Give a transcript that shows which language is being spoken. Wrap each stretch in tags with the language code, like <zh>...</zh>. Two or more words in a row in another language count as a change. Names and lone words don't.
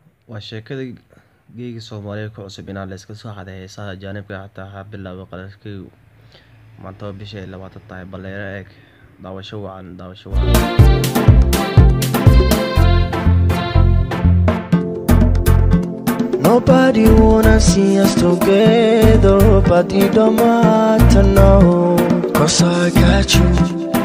<so>Waa sheekada geyiga Soomaaliyeed ku cusub inaan la iska soo xaday heesaha ajaanibka, xataa waxaa bilaabay qalalkii maanta oo bisha ay labaatan tahay, bal eeg, daawasho wacan, daawasho wacan.</so> <en>Nobody wanna see us together, but it don't matter now, 'cause I got you.</en>